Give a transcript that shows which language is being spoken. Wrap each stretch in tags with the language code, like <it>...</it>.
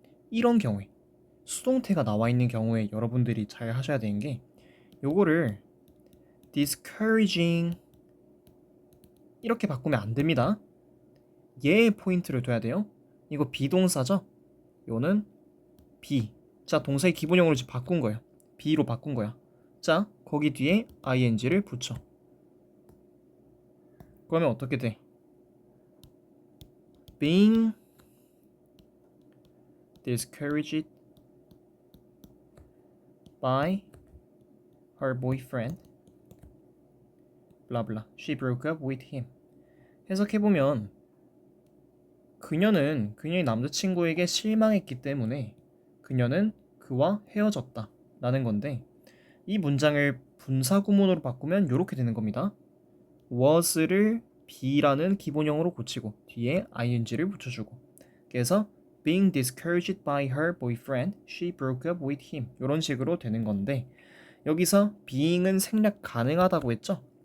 <ko>이런 경우에 수동태가 나와 있는 경우에 여러분들이 잘 하셔야 되는 게 요거를 discouraging 이렇게 바꾸면 안 됩니다. 얘에 포인트를 둬야 돼요. 이거 비동사죠? 요는 be. 자, 동사의 기본형으로 지금 바꾼 거예요. be로 바꾼 거야. 자, 거기 뒤에 ing를 붙여. 그러면 어떻게 돼?</ko> <en>being discouraged by her boyfriend blah blah. She broke up with him.</en> <ko>해석해보면 그녀는 그녀의 남자친구에게 실망했기 때문에 그녀는 그와 헤어졌다 라는 건데 이 문장을 분사구문으로 바꾸면 이렇게 되는 겁니다. was를 be라는 기본형으로 고치고 뒤에 ing를 붙여주고 그래서</ko> <en>being discouraged by her boyfriend, she broke up with him</en> <ko>이런 식으로 되는 건데 여기서 being은 생략 가능하다고 했죠?</ko>